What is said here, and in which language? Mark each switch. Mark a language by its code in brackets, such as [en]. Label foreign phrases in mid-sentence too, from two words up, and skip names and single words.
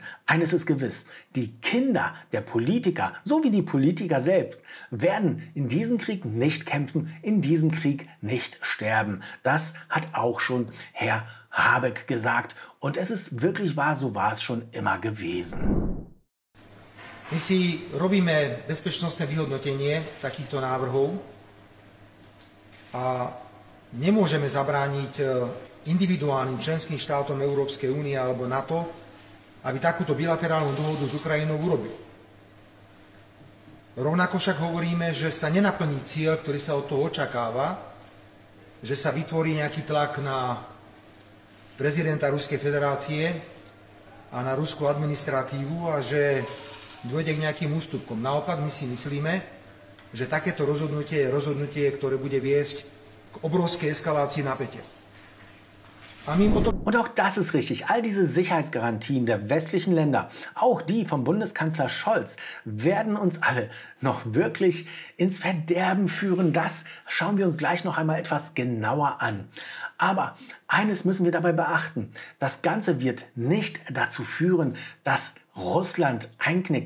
[de] Eines ist gewiss, die Kinder der Politiker, so wie die Politiker selbst, werden in diesem Krieg nicht kämpfen, in diesem Krieg nicht sterben. Das hat auch schon Herr Habeck gesagt. Und es ist wirklich wahr, so war es schon immer gewesen. [sk] My si robíme bezpečnostné vyhodnotenie takýchto návrhov a nemôžeme zabrániť individuálnym členským štátom Európskej únie alebo NATO, aby takúto bilaterálnu dohodu s Ukrajinou urobili. Rovnako však hovoríme, že sa nenaplní cieľ, ktorý sa od toho očakáva, že sa vytvorí nejaký tlak na prezidenta Ruskej federácie a na ruskú administratívu a že dôjde k nejakým ústupkom. Naopak my si myslíme, že takéto rozhodnutie je rozhodnutie, ktoré bude viesť k obrovskej eskalácii napätia. [de] Und auch das ist richtig. All diese Sicherheitsgarantien der westlichen Länder, auch die vom Bundeskanzler Scholz, werden uns alle noch wirklich ins Verderben führen. Das schauen wir uns gleich noch einmal etwas genauer an. Aber eines müssen wir dabei beachten. Das Ganze wird nicht dazu führen, dass Russland einknickt.